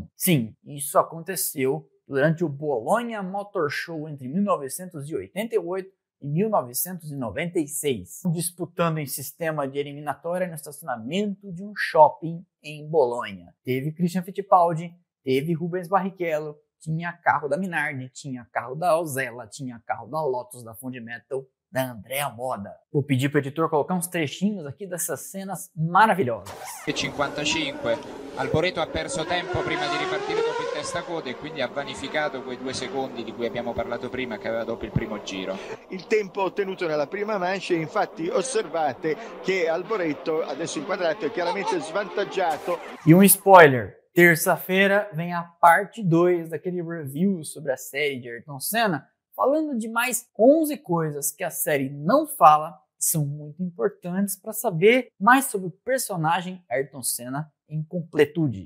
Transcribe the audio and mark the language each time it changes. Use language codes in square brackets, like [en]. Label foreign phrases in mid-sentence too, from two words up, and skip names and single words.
[pt] Sim, isso aconteceu durante o Bologna Motor Show entre 1988 e 1996, disputando em sistema de eliminatória no estacionamento de um shopping em Bolonha. Teve Christian Fittipaldi, teve Rubens Barrichello, tinha carro da Minardi, tinha carro da Alzella, tinha carro da Lotus, da Fundmetal, da Andrea Moda. Vou pedir para o editor colocar uns trechinhos aqui dessas cenas maravilhosas. 55. [it] Alboreto ha perso tempo prima di ripartire dopo il testacoda e quindi ha vanificato quei 2 secondi di cui abbiamo parlato prima che aveva dopo il primo giro. Il tempo ottenuto nella prima manche, infatti osservate che Alboreto, adesso inquadrato, è chiaramente svantaggiato. [pt] E um spoiler, terça-feira vem a parte 2 daquele review sobre a série de Ayrton Senna, falando de mais 11 coisas que a série não fala, são muito importantes para saber mais sobre o personagem Ayrton Senna em completude.